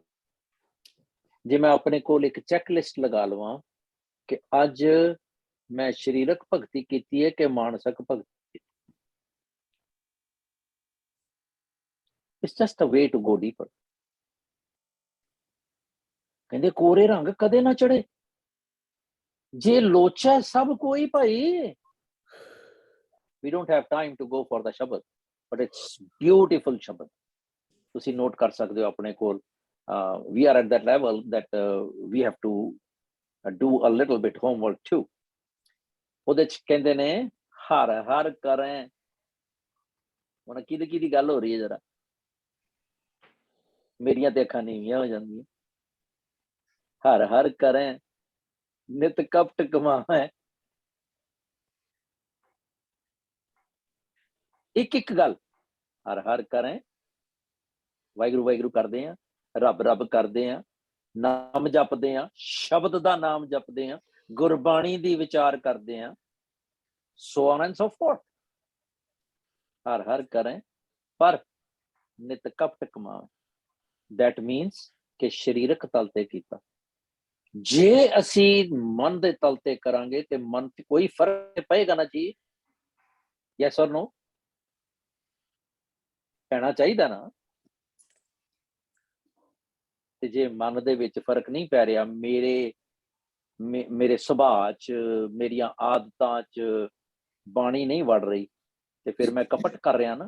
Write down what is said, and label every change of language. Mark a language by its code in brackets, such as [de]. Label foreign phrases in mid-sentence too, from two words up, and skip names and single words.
[pa] ਜੇ ਮੈਂ ਆਪਣੇ ਕੋਲ ਇੱਕ ਚੈੱਕਲਿਸਟ ਲਗਾ ਲਵਾਂ ਕਿ ਅੱਜ ਮੈਂ ਸਰੀਰਕ ਭਗਤੀ ਕੀਤੀ ਹੈ ਕਿ ਮਾਨਸਿਕ ਭਗਤੀ, [en] it's just a way to go deeper. [pa] ਕਹਿੰਦੇ ਕੋਰੇ ਰੰਗ ਕਦੇ ਨਾ ਚੜੇ, ਜੇ ਲੋਚਾ ਸਭ ਕੋਈ ਭਾਈ। [en] we don't have time to go for the ਸ਼ਬਦ, but it's beautiful ਸ਼ਬਦ। [pa] ਤੁਸੀਂ ਨੋਟ ਕਰ ਸਕਦੇ ਹੋ ਆਪਣੇ ਕੋਲ। [en] we are at that level that we have to do a little bit homework too। [pa] ਉਹਦੇ ਚ ਕਹਿੰਦੇ ਨੇ ਹਰ ਹਰ ਕਰੇ। ਹੁਣ ਕਿਹਦੀ ਗੱਲ ਹੋ ਰਹੀ ਹੈ? ਜਰਾ ਮੇਰੀਆਂ ਤੇ ਅੱਖਾਂ ਨੀਵੀਆਂ ਹੋ ਜਾਂਦੀਆਂ। ਹਰ ਹਰ ਕਰੇ ਨਿਤ ਕਪਟ ਕਮਾਵੇ। ਇੱਕ ਗੱਲ, ਹਰ ਹਰ ਕਰੇ, ਵਾਹਿਗੁਰੂ ਵਾਹਿਗੁਰੂ ਕਰਦੇ ਆ, ਰੱਬ ਰੱਬ ਕਰਦੇ ਆ, ਨਾਮ ਜਪਦੇ ਆ, ਸ਼ਬਦ ਦਾ ਨਾਮ ਜਪਦੇ ਆ, ਗੁਰਬਾਣੀ ਦੀ ਵਿਚਾਰ ਕਰਦੇ ਆ, [en] so on and so forth। [pa] ਹਰ ਹਰ ਕਰੇ ਪਰ ਨਿਤ ਕਪਟ ਕਮਾਵੇ। [en] that means [pa] ਕਿ ਸਰੀਰਕ ਤਲ ਤੇ ਕੀਤਾ। ਜੇ ਅਸੀਂ ਮਨ ਦੇ ਤਲ ਤੇ ਕਰਾਂਗੇ ਤੇ ਮਨ ਤੇ ਕੋਈ ਫਰਕ ਪਏਗਾ ਨਾ ਜੀ? [en] yes or no? [pa] ਪੈਣਾ ਚਾਹੀਦਾ ਨਾ। ਤੇ ਜੇ ਮਨ ਦੇ ਵਿੱਚ ਫਰਕ ਨਹੀਂ ਪੈ ਰਿਹਾ, ਮੇਰੇ ਸੁਭਾਅ ਚ, ਮੇਰੀਆਂ ਆਦਤਾਂ ਚ ਬਾਣੀ ਨਹੀਂ ਵੜ ਰਹੀ, ਤੇ ਫਿਰ ਮੈਂ ਕਪਟ ਕਰ ਰਿਹਾ ਨਾ।